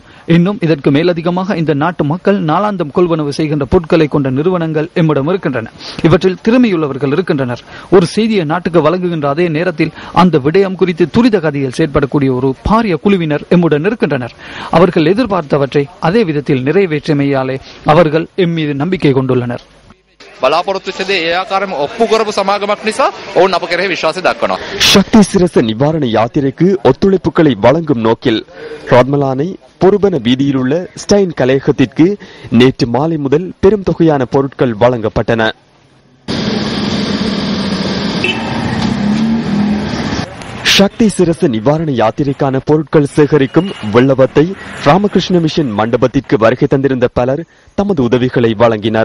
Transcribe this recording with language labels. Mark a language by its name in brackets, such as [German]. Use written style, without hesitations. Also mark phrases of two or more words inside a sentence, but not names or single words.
[Tamil] இன்னும் இதற்கு மேலதிகமாக இந்த நாட்டு மக்கள் நாளாந்தம் கொள்வனவு செய்கின்ற பொருட்களை கொண்ட நிறுவனங்கள் எம்மிடம் இருக்கின்றன. இவற்றில் திறமையுள்ளவர்கள் இருக்கின்றனர். ஒரு செய்தியை நாட்டுக்கு வழங்குகின்ற அதே நேரத்தில் அந்த விடயம் குறித்து துரித கதியில் செயற்படக்கூடிய ஒரு பாரிய குழுவினர் எம்முடன் இருக்கின்றனர். அவர்கள் எதிர்பார்த்தவற்றை அதே விதத்தில் நிறைவேற்றமையாலே அவர்கள் எம் மீது நம்பிக்கை கொண்டுள்ளனர். [Sinhala] බලාපොරොත්තු වෙච්ච දේ ඒ ආකාරයෙන්ම ඔප්පු කරපු සමාගමක් නිසා ඔවුන් අප කෙරෙහි විශ්වාසය දක්වනවා. [Tamil] சக்தி சிரச நிவாரண யாத்திரைக்கு ஒத்துழைப்புகளை வழங்கும் நோக்கில் ராட்மலானை பொருபன வீதியில் உள்ள ஸ்டைன் கலையகத்திற்கு நேற்று மாலை முதல் பெரும் தொகையான பொருட்கள் வழங்கப்பட்டன. சக்தி சிரச நிவாரண யாத்திரைக்கான பொருட்கள் சேகரிக்கும் வெள்ளவத்தை ராமகிருஷ்ண மிஷன் மண்டபத்திற்கு வருகை தந்திருந்த பலர் தமது உதவிகளை வழங்கினர்.